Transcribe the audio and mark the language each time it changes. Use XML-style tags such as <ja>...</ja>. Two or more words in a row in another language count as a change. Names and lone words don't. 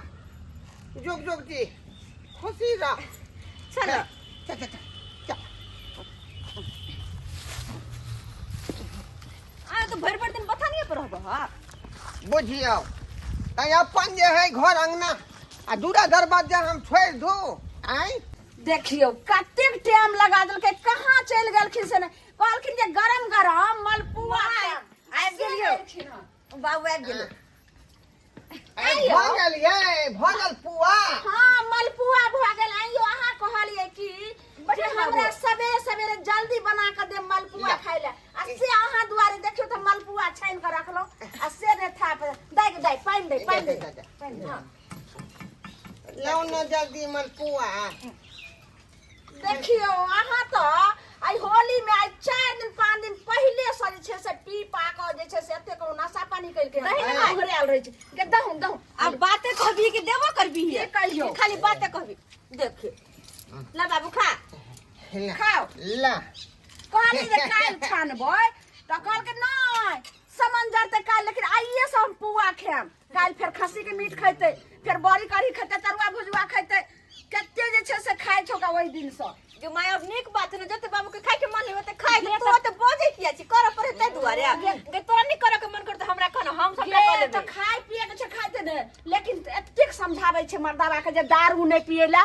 <mai>जुग जी खुशी रह। चलो चल आ तो भर दिन बता नहीं पर रहबो। हां बुझियो त अपन जे है घर अंगना आ दूरा दरवाजा हम छोड़ दू। आई देखियो कतेक टाइम लगा देलकै, कहाँ चल गेलखिन से ने कहलखिन जे गरम गरम मलपुआ आबि गेलियो। बाबू आबि गेल। भगल पुआ। हाँ मलपुआ भ गेल। आइयो अहाँ कहलिए कि बटे हमरा सवेरे सवेरे जल्दी बना के दे मलपुआ खाइ ले, आ से अहाँ दुआरे देखियो त मलपुआ छाइन के रखलो आ से ने था दाई पाइन दे। हां लाओ न जल्दी मलपुआ। देखियो अहाँ तो आई होली में आई 4 दिन 5 दिन पहले से जे छै से पी पा के जे छै से एते को नशा पानी कइल के घरे आल रहे छै के दहु अब बातें कहबी कि देबो करबी है। कहियो खाली बातें कहबी। देखिए ला बाबू खा खाओ। ला कहली जे काल छानबै त कहल के नहीं समंजर त काल, लेकिन आइए से हम पुआ खाम। काल फिर खस्सी के मीट खैते, फिर बड़ी कढ़ी खैते, तरुआ भुजवा खैते, कते जे छै से खाइ छोका ओइ दिन से। जो माय अब नीक बात है ना, जते बाबू के खाए के मन होते खाए के तो तो बोझे किया छी कर पर ते दुआरे गे तोरा नहीं करे के मन करते हमरा कहना हम सब खा लेबे। तो खाए पिए के छै खाइते ने, लेकिन एतेक समझाबै छै मर्दावा के जे दारू नहीं पिएला।</mai>